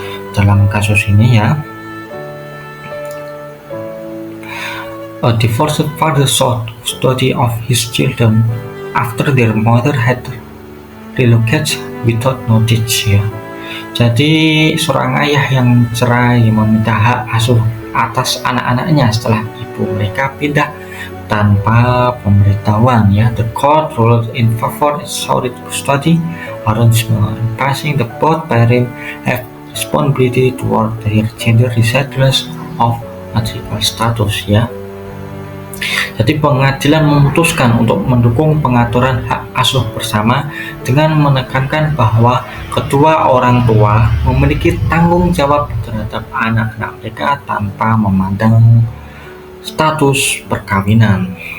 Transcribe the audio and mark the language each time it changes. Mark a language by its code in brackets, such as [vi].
[id] Dalam kasus ini ya, [en] a divorced father sought custody of his children after their mother had relocated without notice ya. [id] Jadi seorang ayah yang cerai meminta hak asuh atas anak-anaknya setelah ibu mereka pindah tanpa pemberitahuan ya. [en] The court ruled in favor of shared custody arrangement, passing the both parents have responsibility toward their gender regardless of marital status ya. [id] Jadi pengadilan memutuskan untuk mendukung pengaturan hak asuh bersama dengan menekankan bahwa kedua orang tua memiliki tanggung jawab terhadap anak-anak mereka tanpa memandang status perkawinan.